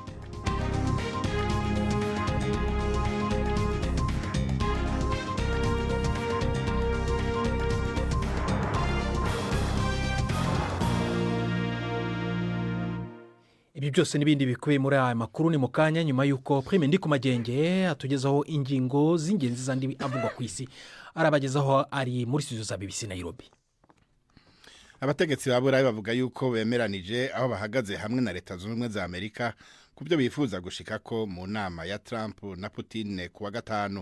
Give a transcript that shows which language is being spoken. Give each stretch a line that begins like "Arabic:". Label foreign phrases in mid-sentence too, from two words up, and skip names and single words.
Rundi: Ibi byose n'ibindi bikubiye muri aya makuru ni mu kanya, nyuma y'uko Prime Ndikumagenge atugezaho ingingo z'ingenzi zandi avugwa ku isi, arabagezaho ari muri studio za BBC Nairobi. Abategetsi baburayi bavuga yuko bemeranije aho bahagaze hamwe na Leta Zunze Ubumwe za Amerika kubyo bifuza gushikako mu nama ya Trump na Putin kuwa gatanu.